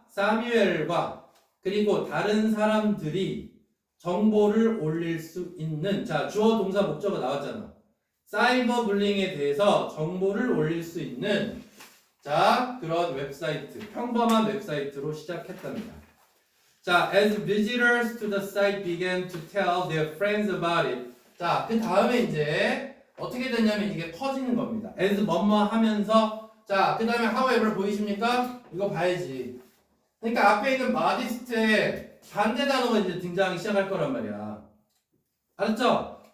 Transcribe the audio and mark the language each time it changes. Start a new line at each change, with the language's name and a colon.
Korean: 사뮤엘과 그리고 다른 사람들이 정보를 올릴 수 있는, 자, 주어 동사 목적어 나왔잖아. 사이버 불링에 대해서 정보를 올릴 수 있는, 자, 그런 웹사이트, 평범한 웹사이트로 시작했답니다.
English: 자, as visitors to the site began to tell their friends about it.
Korean: 자, 그 다음에 이제 어떻게 됐냐면 이게 퍼지는 겁니다. as 뭐뭐 하면서, 자, 그 다음에 however 보이십니까? 이거 봐야지. 그러니까 앞에 있는 modest의 반대 단어가 이제 등장하기 시작할 거란 말이야. 알았죠?